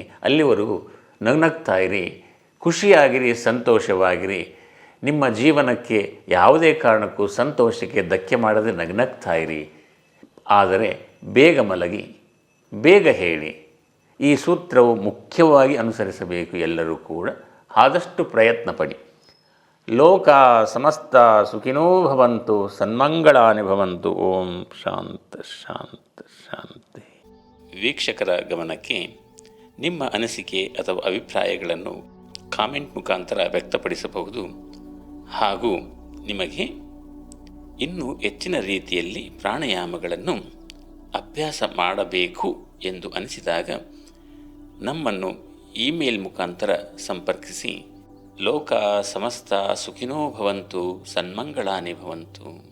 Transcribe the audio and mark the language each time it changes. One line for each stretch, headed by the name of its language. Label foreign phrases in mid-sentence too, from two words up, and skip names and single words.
Kannada: ಅಲ್ಲಿವರೆಗೂ ನಗ್ನಗ್ತಾ ಇರಿ, ಖುಷಿಯಾಗಿರಿ, ಸಂತೋಷವಾಗಿರಿ. ನಿಮ್ಮ ಜೀವನಕ್ಕೆ ಯಾವುದೇ ಕಾರಣಕ್ಕೂ ಸಂತೋಷಕ್ಕೆ ಧಕ್ಕೆ ಮಾಡದೆ ನಗ್ನಗ್ತಾ ಇರಿ. ಆದರೆ ಬೇಗ ಮಲಗಿ, ಬೇಗ ಹೇಳಿ. ಈ ಸೂತ್ರವು ಮುಖ್ಯವಾಗಿ ಅನುಸರಿಸಬೇಕು ಎಲ್ಲರೂ ಕೂಡ. ಆದಷ್ಟು ಪ್ರಯತ್ನ ಪಡಿ.
Sanskrit: ಲೋಕ ಸಮಸ್ತ ಸುಖಿನೋ ಭವಂತು, ಸನ್ಮಂಗಳಾನಿ ಭವಂತು. ಓಂ ಶಾಂತ ಶಾಂತ ಶಾಂತಿ.
Kannada: ವೀಕ್ಷಕರ ಗಮನಕ್ಕೆ ನಿಮ್ಮ ಅನಿಸಿಕೆ ಅಥವಾ ಅಭಿಪ್ರಾಯಗಳನ್ನು ಕಾಮೆಂಟ್ ಮುಖಾಂತರ ವ್ಯಕ್ತಪಡಿಸಬಹುದು. ಹಾಗೂ ನಿಮಗೆ ಇನ್ನೂ ಹೆಚ್ಚಿನ ರೀತಿಯಲ್ಲಿ ಪ್ರಾಣಾಯಾಮಗಳನ್ನು ಅಭ್ಯಾಸ ಮಾಡಬೇಕು ಎಂದು ಅನಿಸಿದಾಗ ನಮ್ಮನ್ನು ಇಮೇಲ್ ಮುಖಾಂತರ ಸಂಪರ್ಕಿಸಿ.
Sanskrit: ಲೋಕ ಸಮಸ್ತ ಸುಖಿನೋ ಭವಂತು, ಸನ್ಮಂಗಳಾನಿ ಭವಂತು.